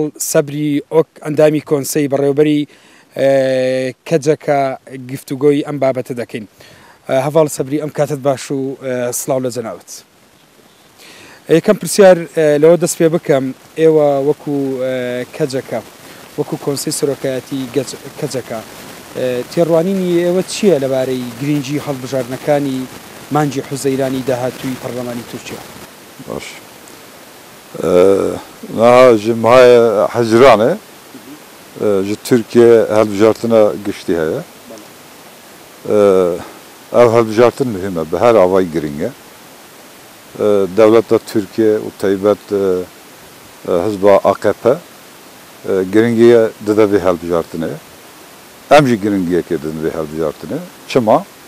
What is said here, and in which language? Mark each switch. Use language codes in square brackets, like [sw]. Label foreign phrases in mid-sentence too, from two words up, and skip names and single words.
[ckb] سەبری ئۆک ئەندامی کۆنسەی بەڕێوەبەری کەجەکە گفتوگۆی ئەم بابەتە دەکەین هەڤاڵ سەبری ئەم کاتت باش و سڵاو لە جەناوت یەکەم پرسیار لەوە دەست پێ بکەم ئێوە وەکو کەجەکە وەکو کۆنسەی سەرۆکایەتی کەجەکە تێڕوانینی ئێوە چییە لەبارەی گرنگی هەڵبژاردنەکانی مانگی حوزەیرانی داهاتووی پەرلەمانی تورکیا [ku] باش ji mahê hezranê ji Tirkiye helbijartina giştî heye ev helbijartin mühim e bi her avayî giring e dewleta Tirkiye û taybet hizba AKP giringiye dide vê helbijartinê em jî giringiyekê didin vê helbijartinê çima